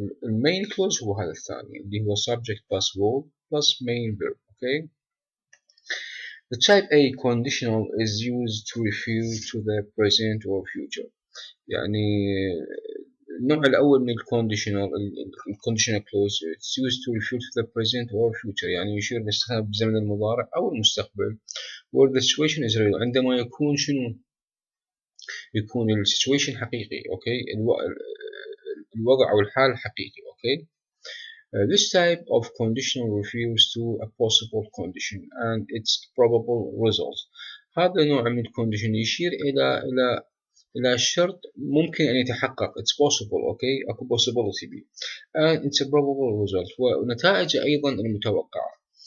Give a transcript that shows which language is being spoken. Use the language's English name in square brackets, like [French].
[English] main clause [Arabic] هو هذا الثاني اللي هو [English] subject plus verb plus main verb. Okay, the type A conditional is used to refer to the present or future. [Arabic] يعني النوع الأول من الconditional clause [English] it's used to refer to the present or future، [Arabic] يعني يشير لاستخدام بزمن المضارع أو المستقبل. [English] where the situation is real، [Arabic] عندما يكون شنو؟ يكون ال situation حقيقي. okay، الوضع أو الحال حقيقي. [English] okay. This type of conditional refers to a possible condition and its probable result. [Arabic] هذا نوع من الcondition يشير إلى الشرط ممكن أن يتحقق. [English] it's possible. okay، أكو possibility be and it's a probable result [Arabic] ونتائج أيضا المتوقعة.